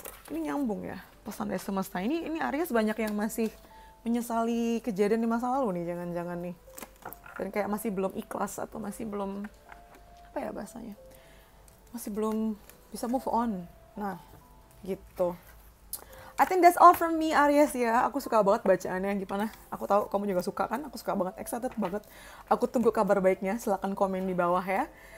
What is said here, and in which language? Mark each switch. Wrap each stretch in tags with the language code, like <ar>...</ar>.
<id>Ini nyambung ya pesan dari semesta. Ini Aries banyak yang masih menyesali kejadian di masa lalu nih, jangan-jangan nih. Dan kayak masih belum ikhlas atau masih belum, apa ya bahasanya, masih belum bisa move on. Nah, gitu.</id> <en>I think that's all from me, Aries ya.</en> <id>Aku suka banget bacaannya, gimana? Aku tahu kamu juga suka kan? Aku suka banget, excited banget. Aku tunggu kabar baiknya, silahkan komen di bawah ya.</id>